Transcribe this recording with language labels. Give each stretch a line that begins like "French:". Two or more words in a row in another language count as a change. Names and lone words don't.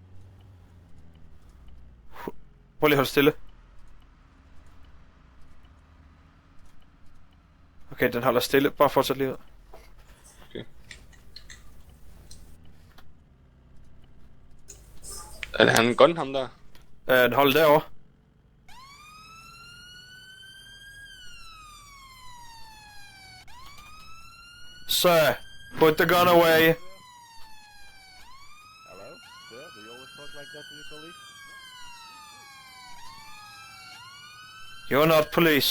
Danish: Prøv lige at holde stille. Okay, den holder stille. Bare fortsæt lige ud. Okay. Er det han gun ham der? Den holder derovre.
English: Sir, put the gun away. Hello? Sir, do you always talk like that to your colleagues? You're not police.